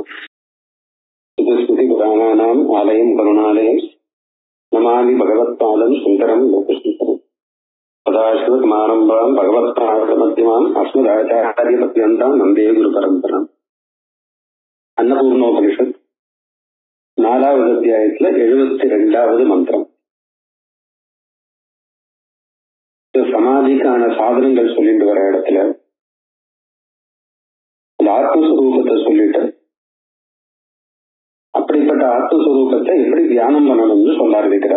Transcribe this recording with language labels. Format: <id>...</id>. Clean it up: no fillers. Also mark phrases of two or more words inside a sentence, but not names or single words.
<sa>स्मृतिपुराणानाम् आलयं करुणालयं नमामि भगवत्पादं शङ्करं लोकशङ्करम्। सदाशिवसमारम्भां भगवत्पादमध्यमाम् अस्मदाचार्यपर्यन्तां वन्दे गुरुपरम्पराम्.</sa> <ta>अन्नपूर्णोपनिषत् 4வது அத்தியாயத்துல 72வது மந்திரம். சமாதிக்கான சாதனங்கள் சொல்லிட்டு வர இடத்துல அந்த ஆத்மஸ்வரூபத்தை சொல்லிட்டு அப்படிப்பட்ட ஆத்மஸ்வரூபத்தை எப்படி தியானம் பண்ணணும்னு சொல்ல ஆரம்பிக்கிறார்.</ta>